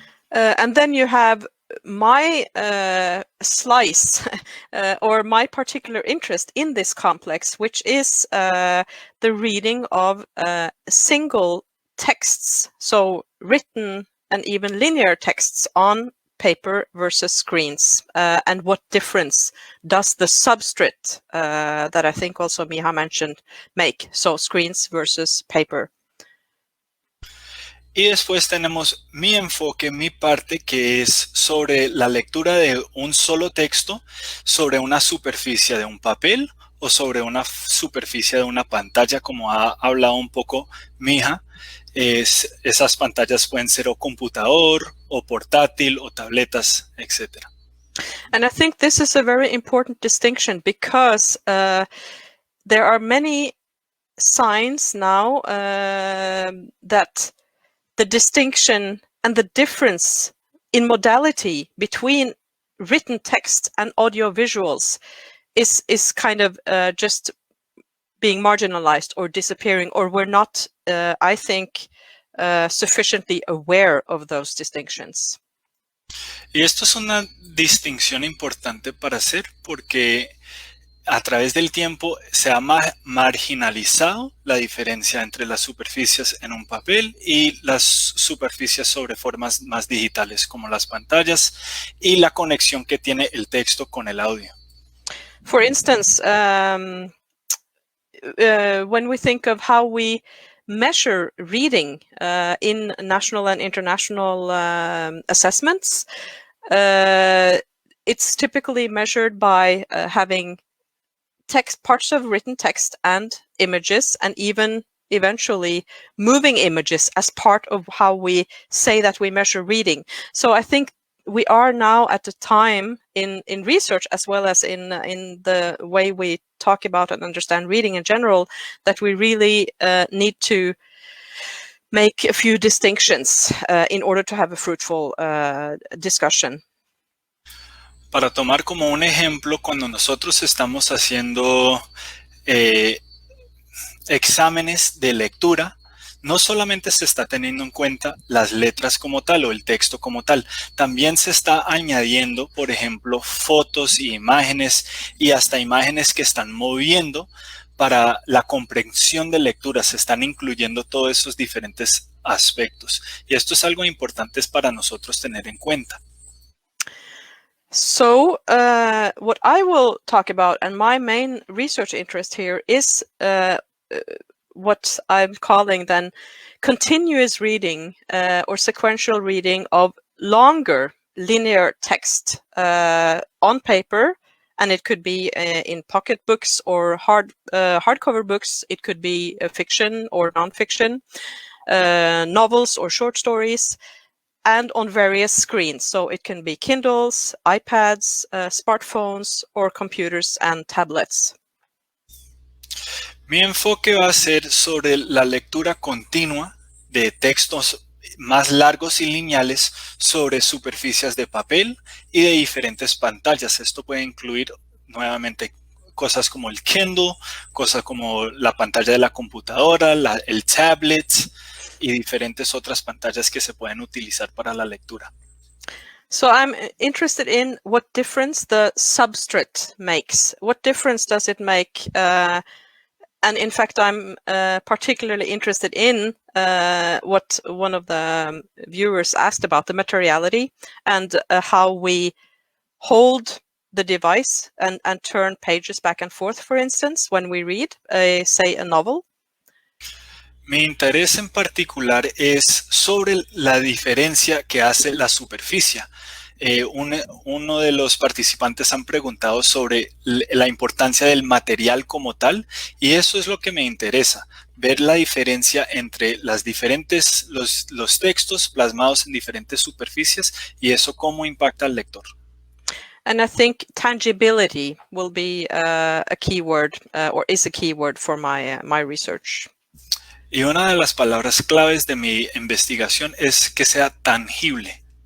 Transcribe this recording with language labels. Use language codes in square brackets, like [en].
[en] And then you have my slice or my particular interest in this complex, which is the reading of single texts, so written and even linear texts on paper versus screens, and what difference does the substrate that I think also Miha mentioned make, so screens versus paper. [es] Y después tenemos mi enfoque, mi parte, que es sobre la lectura de un solo texto sobre una superficie de un papel o sobre una superficie de una pantalla, como ha hablado un poco Miha. Esas pantallas pueden ser o computador, o portátil, o tabletas, etc. [en] And I think this is a very important distinction because there are many signs now that the distinction and the difference in modality between written text and audio visuals is kind of just being marginalized or disappearing, or we're not, I think, sufficiently aware of those distinctions. [es] Y esto es una distinción importante para hacer porque a través del tiempo se ha marginalizado la diferencia entre las superficies en un papel y las superficies sobre formas más digitales como las pantallas y la conexión que tiene el texto con el audio. [en] For instance, when we think of how we measure reading in national and international assessments, it's typically measured by having text, parts of written text and images, and even eventually moving images as part of how we say that we measure reading. So I think we are now at a time in research as well as in the way we talk about and understand reading in general that we really need to make a few distinctions in order to have a fruitful discussion. [es] Para tomar como un ejemplo, cuando nosotros estamos haciendo exámenes de lectura, no solamente se está teniendo en cuenta las letras como tal o el texto como tal, también se está añadiendo, por ejemplo, fotos y imágenes y hasta imágenes que están moviendo para la comprensión de lectura. Se están incluyendo todos esos diferentes aspectos y esto es algo importante para nosotros tener en cuenta. [en] So what I will talk about, and my main research interest here, is what I'm calling then continuous reading or sequential reading of longer linear text on paper, and it could be in pocket books or hardcover books. It could be fiction or nonfiction, novels or short stories, and on various screens. So it can be Kindles, iPads, smartphones, or computers and tablets. [es] Mi enfoque va a ser sobre la lectura continua de textos más largos y lineales sobre superficies de papel y de diferentes pantallas. Esto puede incluir nuevamente cosas como el Kindle, cosas como la pantalla de la computadora, el tablet y diferentes otras pantallas que se pueden utilizar para la lectura. [en] So I'm interested in what difference the substrate makes. What difference does it make? And in fact, I'm particularly interested in what one of the viewers asked about, the materiality and how we hold the device and turn pages back and forth, for instance, when we read, say, a novel. [es] Mi interés en particular es sobre la diferencia que hace la superficie. Uno de los participantes han preguntado sobre la importancia del material como tal y eso es lo que me interesa, ver la diferencia entre los textos plasmados en diferentes superficies y eso cómo impacta al lector. [en] And I think tangibility will be a keyword or is a keyword for my research. [es] Y una de las palabras claves de mi investigación es que sea tangible.